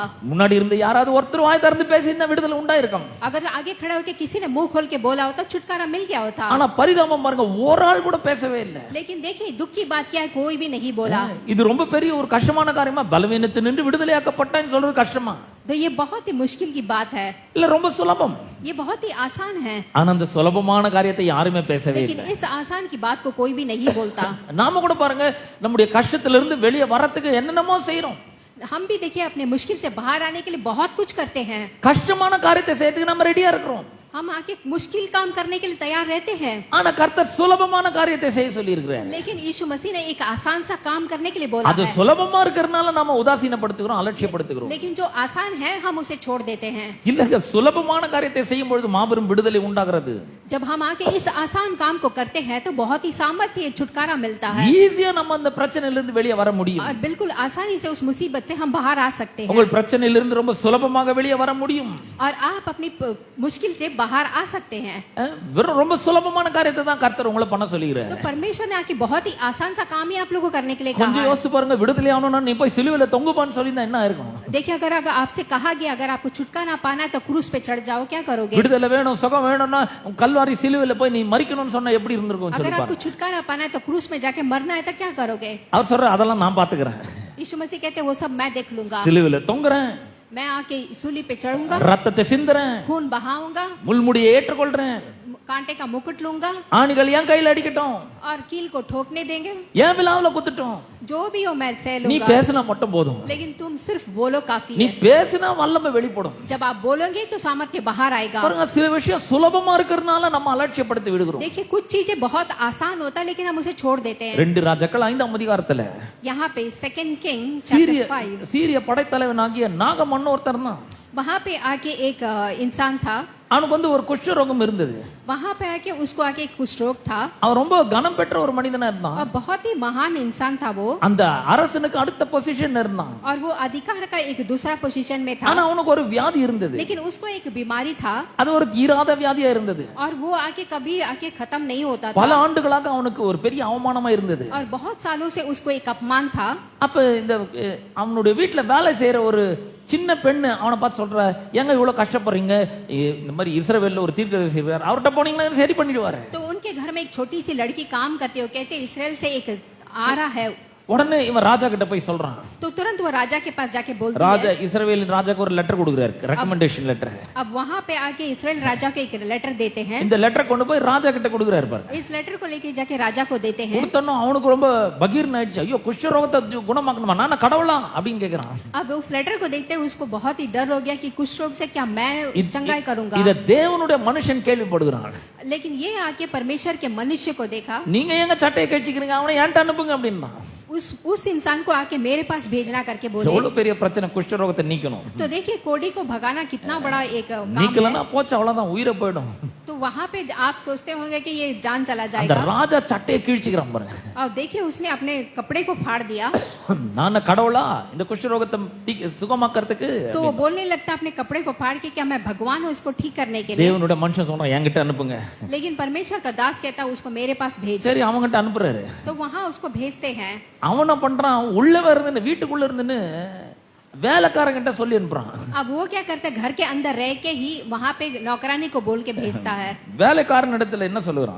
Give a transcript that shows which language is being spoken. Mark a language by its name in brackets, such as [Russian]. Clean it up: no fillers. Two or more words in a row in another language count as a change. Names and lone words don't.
[Tamil] முன்னாடி இருந்த யாராவது ஒருத்தர் வாய் திறந்து பேசி இந்த விடுதலை உண்டாயிருக்கும். [Hindi] अगर आगे खड़े होकर किसी ने मुंह खोल के बोला होता छुटकारा मिल गया होता। [Tamil] ஆனா பரிதாபம் பாருங்க ஒரு ஆள் கூட பேசவே இல்ல. [Hindi] लेकिन देखिए दुख की बात क्या है, कोई भी नहीं बोला। [Tamil] இது ரொம்ப பெரிய ஒரு கஷ்டமான காரியமா, பலவீனத்து நின்று விடுதலையாக்கப்பட்டான்னு சொல்றது கஷ்டமா? [Hindi] तो ये बहुत ही मुश्किल की बात है, [Tamil] இல்ல ரொம்ப சுலபம். [Hindi] ये बहुत ही आसान है, [Tamil] ஆனா அந்த சுலபமான காரியத்தை யாருமே பேசவே [Hindi] लेकिन [Tamil] இல்லை. [Hindi] इस आसान की बात को कोई भी नहीं बोलता। [Tamil] நாம கூட பாருங்க நம்முடைய கஷ்டத்திலிருந்து வெளியே வரத்துக்கு என்னென்னமோ செய்யறோம். [Hindi] हम भी देखिए अपने मुश्किल से बाहर आने के लिए बहुत कुछ करते हैं। [Tamil] கஷ்டமான காரியத்தை செய்யறதுக்கு நம்ம ரெடியா இருக்கிறோம். [Hindi] हम आके मुश्किल काम करने के लिए तैयार रहते हैं, [Tamil] ஆனா கர்த்தர் சுலபமான காரியத்தை செய்ய சொல்லி இருக்கிறார். [Hindi] लेकिन यीशु मसीह ने एक आसान सा काम करने के लिए बोला [Tamil] அது [Hindi] है। [Tamil] சுலபமா இருக்கிறதுனால நாம உதாசீனப்படுத்துகிறோம், அலட்சியப்படுத்துகிறோம். [Hindi] लेकिन जो आसान है हम उसे छोड़ देते हैं। [Tamil] இல்லங்க சுலபமான காரியத்தை செய்யும் பொழுது மாபெரும் விடுதலை உண்டாகிறது. [Hindi] जब हम आके इस आसान काम को करते हैं तो बहुत ही सामर्थ्य छुटकारा मिलता है [Tamil] ஈஸியா நம்ம அந்த பிரச்சனையிலிருந்து வெளியே வர முடியும். [Hindi] और बिल्कुल आसानी से उस मुसीबत से हम बाहर आ सकते हैं [Tamil] உங்கள் பிரச்சனையிலிருந்து ரொம்ப சுலபமாக வெளியே வர முடியும். [Hindi] और आप अपनी मुश्किल से बाहर आ सकते हैं। [Tamil] வெறும் ரொம்ப சுலபமான காரியத்தை தான் கர்த்தர் உங்களை பண்ண சொல்லிக்கிறார். [Hindi] तो परमेश्वर ने आके बहुत ही आसान सा काम ही आप लोगों को करने के लिए कहा [Tamil] கொஞ்சம் [Hindi] है। [Tamil] யோசிச்சு பாருங்க, விடுதலை ஆகணும்னா நீ போய் சிலுவையில தொங்குப்பான்னு சொல்லியிருந்தா என்ன இருக்கும்? [Hindi] देखिए अगर आपसे कहा गया अगर आपको छुटकारा पाना है तो क्रूस पे चढ़ जाओ, क्या करोगे? [Tamil] விடுதலை வேணும் சுகம் வேணும்னா கல்வாரி சிலுவையில போய் நீ மரிக்கணும்னு சொன்னா எப்படி இருந்திருக்கும் [Hindi] अगर [Tamil] சொல்லி [Hindi] आपको [Tamil] பாருங்க. [Hindi] छुटकारा पाना है तो क्रूस में जाके मरना है तो क्या करोगे? [Tamil] அவர் சொல்ற அதெல்லாம் நான் பாத்துக்கிறேன். [Hindi] यीशु मसीह कहते हैं वो सब मैं देख लूंगा, [Tamil] சிலுவையில தொங்குறேன், [Hindi] मैं आके सूली पे चढ़ूंगा, [Tamil] ரத்தத்தை சிந்துறேன், [Hindi] खून बहाऊंगा, [Tamil] முள்முடியை ஏற்றுக்கொள்றேன், [Hindi] कांटे का मुकुट लूंगा [Tamil] ஆணிகள் என் கையில அடிக்கட்டும், [Hindi] और कील को ठोकने देंगे, [Tamil] ஏன் விழாவுல குத்துட்டோம். [Hindi] जो भी हो मैं सह [Tamil] நீ [Hindi] लूंगा, [Tamil] பேசினா மட்டும் போதும். [Hindi] लेकिन तुम सिर्फ बोलो काफी [Tamil] நீ [Hindi] है। [Tamil] பேசினா வல்லமை வெளிப்படும். [Hindi] जब आप बोलोगे तो सामर्थ्य बाहर आएगा। [Tamil] பாருங்க சில விஷயம் சுலபமா இருக்கிறதுனால நம்ம அலட்சியப்படுத்தி விடுகிறோம். [Hindi] देखिए कुछ चीजें बहुत आसान होता है लेकिन हम उसे छोड़ देते हैं। [Tamil] 2 ராஜாக்கள் 5ஆம் அதிகாரத்துல [Hindi] यहाँ पे 2 किंग [Tamil] சீரிய [Hindi] चैप्टर 5 [Tamil] சீரிய படைத்தலைவனாகிய நாகமன்னு ஒருத்தர் தான். [Hindi] वहाँ पे आके एक इंसान था, [Tamil] அவனுக்கு வந்து ஒரு குஷ்டரோகம் இருந்தது. [Hindi] वहाँ पे आके उसको आके एक कुष्ठ रोग था [Tamil] அவன் ரொம்ப கனம் பெற்ற ஒரு மனிதனா இருந்தான். [Hindi] और बहुत ही महान इंसान था वो, [Tamil] அந்த அரசனுக்கு அடுத்த பொசிஷன் இருந்தான். [Hindi] और वो अधिकार का एक दूसरा पोजीशन में [Tamil] ஆனா [Hindi] था, [Tamil] அவனுக்கு ஒரு வியாதி இருந்தது. [Hindi] लेकिन उसको एक बीमारी था [Tamil] அது ஒரு தீராத வியாதியா இருந்தது. [Hindi] और वो आके कभी आके खत्म नहीं होता [Tamil] பல [Hindi] था [Tamil] ஆண்டுகளாக அவனுக்கு ஒரு பெரிய அவமானமா இருந்தது. [Hindi] और बहुत सालों से उसको एक अपमान था। [Tamil] அப்ப இந்த அவனுடைய வீட்டுல வேலை செய்யற ஒரு சின்ன பெண்ணு அவனை பார்த்து சொல்ற, ஏங்க இவ்வளவு கஷ்டப்படுறீங்க, இந்த மாதிரி இஸ்ரவேல்ல ஒரு தீர்க்கதரிசி இருக்கார், அவர்கிட்ட போனீங்களா சரி பண்ணிடுவாரு. [Hindi] तो उनके घर में एक छोटी सी लड़की काम करती है, वो कहते इसराइल से एक आ रहा है [Tamil] உடனே இவன் ராஜா கிட்ட போய் சொல்றான். [Hindi] तो तुरंत वो राजा के पास जाके बोलती [Tamil] ராஜா [Hindi] है। [Tamil] இஸ்ரவேலின் ராஜாக்கு ஒரு லெட்டர் கொடுக்குறாரு, [English] recommendation letter. [Hindi] अब वहाँ पे आके इसराइल राजा को एक लेटर देते हैं। [Tamil] இந்த லெட்டரை கொண்டு போய் ராஜா கிட்ட கொடுக்குறாரு பாரு. [Hindi] इस लेटर को लेके जाके राजा को देते हैं। [Tamil] கொடுத்தனோ அவனுக்கு ரொம்ப பகீர்னு ஆயிடுச்சு. ஐயோ குஷ்ட ரோகத்தை குணமாக்கணுமா, நான் கடவுளா அப்படின்னு கேக்குறான். [Hindi] अब उस लेटर को देखते हैं उसको बहुत ही डर हो गया कि कुष्ठ रोग से क्या मैं चंगाई करूंगा। [Tamil] இத தேவனுடைய மனுஷன் கேள்விப்படுகிறான். [Hindi] लेकिन ये आके परमेश्वर के मनुष्य को देखा। [Tamil] நீங்க எங்க சட்டையை கழிச்சிக்கிறீங்க, அவனை ஏன்ட்ட அனுப்புங்க அப்படின்னா. [Hindi] उस इंसान को आके मेरे पास भेजना करके बोले। [Tamil] எவ்வளவு பெரிய பிரச்சனை, குஷ்ட ரோகத்தை நீக்கணும். [Hindi] तो देखिए कोढ़ी को भगाना कितना बड़ा एक काम है। [Tamil] நீக்கலனா போச்சு, அவ்வளவுதான், உயிரை போயிடும். [Hindi] तो वहाँ पे आप सोचते होंगे कि ये जान चला [Tamil] அந்த [Hindi] जाएगा। [Tamil] ராஜா சட்டையை கிழிச்சிக்கிறான் பாருங்க. [Hindi] और देखिए उसने अपने कपड़े को फाड़ दिया। [Tamil] நான் கடவுளா இந்த குஷ்ட ரோகத்தை சுகமாக்கிறதுக்கு? [Hindi] तो वो बोलने लगता अपने कपड़े को फाड़ के क्या मैं भगवान हूँ इसको ठीक करने के लिए। [Tamil] தேவனுடைய மனுஷன் சொல்றான் என்கிட்ட அனுப்புங்க. [Hindi] लेकिन परमेश्वर का दास कहता उसको मेरे पास भेज। [Tamil] சரி அவங்கிட்ட அனுப்புறாரு. [Hindi] तो वहाँ उसको भेजते हैं। [Tamil] அவன பண்றான், உள்ளவே இருந்துன்னு வீட்டுக்குள்ள இருந்துன்னு வேலைக்காரங்கிட்ட சொல்லி அனுப்புறான். [Hindi] अब वो क्या करता है घर के अंदर रह के ही वहाँ पे नौकरानी को बोल के भेजता है। [Tamil] வேலைக்காரன் இடத்துல என்ன சொல்லுறான்?